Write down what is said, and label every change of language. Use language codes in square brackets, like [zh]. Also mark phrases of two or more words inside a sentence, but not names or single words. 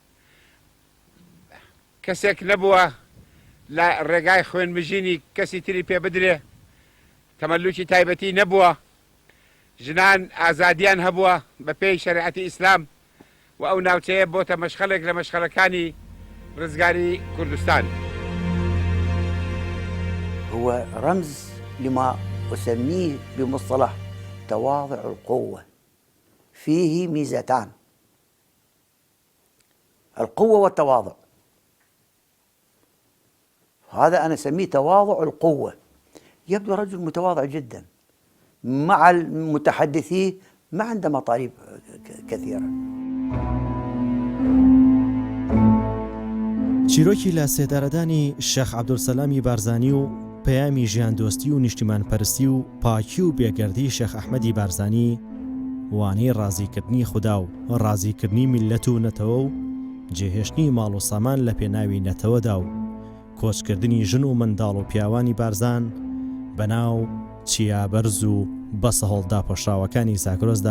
[ckb] کەسێک نەبووە لە ڕێگای خوێنمژینی کەسی تری پێ بدرێ، تەمەلوکی تایبەتی نەبووە، ژنان ئازادیان هەبووە بە پێی شەریعەتی ئیسلام و ئەو ناوچەیە بۆتە مەشخەلێک لە مەشخەلەکانی ڕزگاری کوردستان. [ar] هو رمز لما أسميه بمصطلح تواضع القوة. فيه ميزتان، القوة والتواضع. هذا أنا أسميه تواضع القوة. يبدو رجل متواضع جدا مع المتحدثين، ما عنده مطالب كثيرة. [ckb] چیرۆکی لە سێدارەدانی شێخ عەبدولسەلامی بارزانی و پەیامی ژیان دۆستی و نیشتیمان پەرستی و پاکی و بێگەردی شێخ ئەحمەدی بارزانی وانەی ڕازیکردنی خوددا و ڕازیکردنی میلەت و نەتەوە و جێهێشتنی ماڵ و سامان لە پێناوی نەتەوەدا و کۆچکردنی ژن و منداڵ و پیاوانی بارزان بەناو چیابەرز و بەسە هەڵدا پۆشراوەکانی زاگرۆزدا.